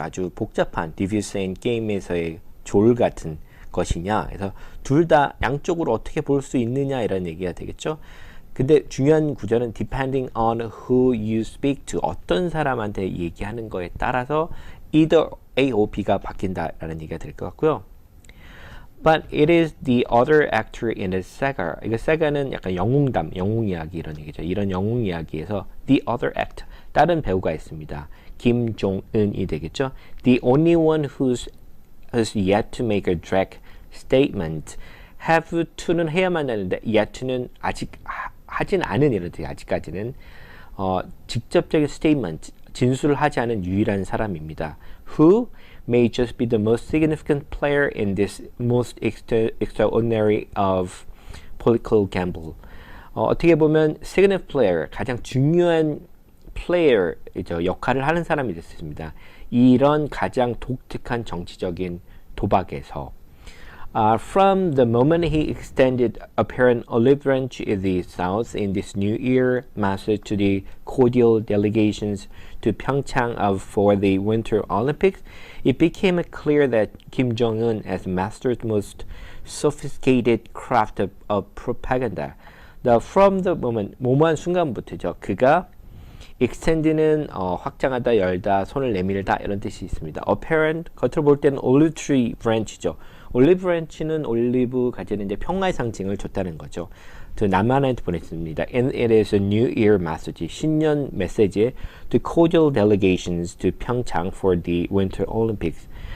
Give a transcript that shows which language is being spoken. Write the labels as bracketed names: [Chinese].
[Korean] 아주 복잡한 devious인 게임에서의 졸 같은 것이냐. 그래서 둘 다 양쪽으로 어떻게 볼 수 있느냐 이런 얘기가 되겠죠. 근데 중요한 구절은 [English] depending on who you speak to, [Korean] 어떤 사람한테 얘기하는 거에 따라서 [English] either A or B [Korean] 가 바뀐다라는 얘기가 될 것 같고요. [English] But it is the other actor in the saga. [Korean] 이거 sa가는 약간 영웅담, 영웅 이야기 이런 얘기죠. 이런 영웅 이야기에서 [English] the other act, [Korean] 다른 배우가 있습니다. 김종은이 되겠죠. [English] The only one who's yet to make a direct statement. [Korean] have to는 해야만 하는데 yet to는 아직 하진 않은 이런 뜻이 아직까지는 직접적인 statement, 진술을 하지 않은 유일한 사람입니다. [English] Who may just be the most significant player in this most extraordinary of political gamble. [Korean] 어떻게 보면 [English] significant player, [Korean] 가장 중요한 player이죠. 역할을 하는 사람이 됐습니다. 이런 가장 독특한 정치적인 도박에서 [English] from the moment he extended apparent olive branch in the South in this New Year message to the cordial delegations to Pyeongchang for the Winter Olympics, it became clear that Kim Jong-un has mastered the most sophisticated craft of propaganda. From the moment, [Korean] 모모한 순간부터죠. 그가 extend는 확장하다, 열다, 손을 내밀다 이런 뜻이 있습니다. apparent, 겉으로 볼 때는 [English] olive tree branch [Korean] 죠. 올리브 브랜치는 올리브 가지는 이제 평화의 상징을 줬다는 거죠. 남한한테 보냈습니다. [English] And it is a New Year message. [Korean] 신년 메시지에 [English] to cordial delegations to Pyeongchang for the Winter Olympics.